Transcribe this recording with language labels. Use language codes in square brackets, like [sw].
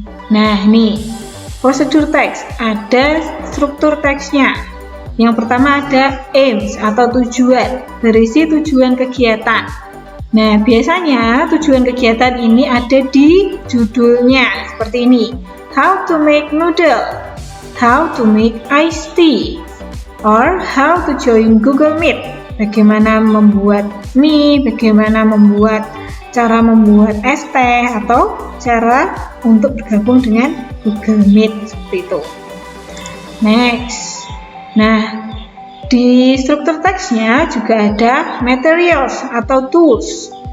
[id] Nah, nih, prosedur teks, ada struktur teksnya. Yang pertama ada aims atau tujuan, berisi tujuan kegiatan. Nah, biasanya tujuan kegiatan ini ada di judulnya, seperti ini. [en] How to make noodle, how to make iced tea, or how to join Google Meet. [id] Bagaimana membuat mie, bagaimana cara membuat es teh, atau cara untuk bergabung dengan Google Meet, seperti itu. Next. Nah, di struktur teksnya juga ada materials atau tools.